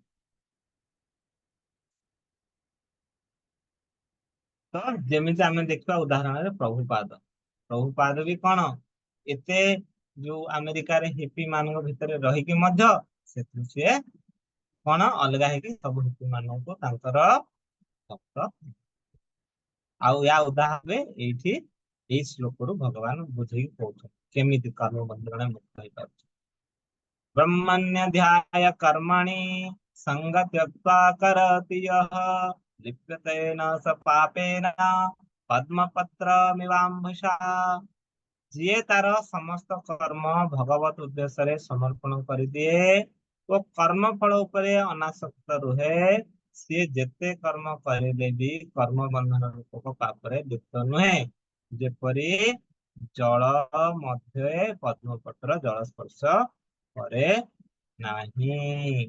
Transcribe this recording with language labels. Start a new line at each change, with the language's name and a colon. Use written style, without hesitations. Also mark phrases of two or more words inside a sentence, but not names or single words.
Odia: ତ ଯେମିତି ଆମେ ଦେଖିବା ଉଦାହରଣରେ ପ୍ରଭୁପାଦ ବି କଣ ଏତେ ଯୋଉ ଆମେରିକାରେ ହିପି ମାନଙ୍କ ଭିତରେ ରହିକି ମଧ୍ୟ ସେଥିରୁ ସିଏ କଣ ଅଲଗା ହେଇକି ସବୁ ହିପି ମାନଙ୍କୁ ତାଙ୍କର ଭକ୍ତ। ଆଉ ୟା ଉଦାହରଣରେ ଏଇଠି ଏଇ ଶ୍ଲୋକରୁ ଭଗବାନ ବୁଝେଇକି କହୁଛନ୍ତି କେମିତି କର୍ମ ବନ୍ଧନରେ ମୁକ୍ତ ହେଇପାରୁଛି।
Sanskrit: ब्रह्मण्यध्याय कर्मणि संगत्यक्त्वा करोति यः लिप्यते न स पापेन पद्मपत्रमिवाम्भसा।
Odia: ଯିଏ ତାର ସମସ୍ତ କର୍ମ ଭଗବତ ଉଦ୍ଦେଶ୍ୟରେ ସମର୍ପଣ କରିଦିଏ ଓ କର୍ମ ଫଳ ଉପରେ ଅନାସକ୍ତ ରୁହେ, ସିଏ ଯେତେ କର୍ମ କରିଲେ ବି କର୍ମ ବନ୍ଧନ ରୂପକ ପାପରେ ଲିପ୍ତ ନୁହେଁ। ଯେପରି ଜଳ ମଧ୍ୟରେ ପଦ୍ମପତ୍ର ଜଳ ସ୍ପର୍ଶ କରେ ନାହିଁ।